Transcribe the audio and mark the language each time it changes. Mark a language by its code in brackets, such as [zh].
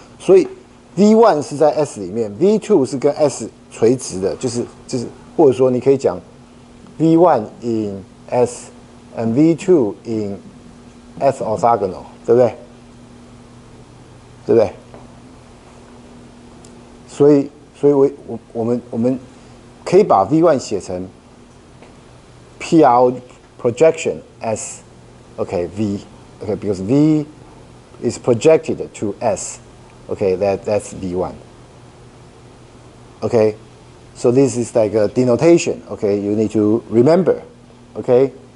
[zh] 所以 V1 是在 S 里面 ，V2 是跟 S 垂直的，就是或者说你可以讲 [en] V1 in S and V2 in S orthogonal， [zh] 对不对？对不对？所以我们可以把 V1 写成 PRO projection S。 [en] Okay, V. Okay, because V is projected to S. Okay, that's V1. Okay, so this is like a denotation. Okay, you need to remember. Okay.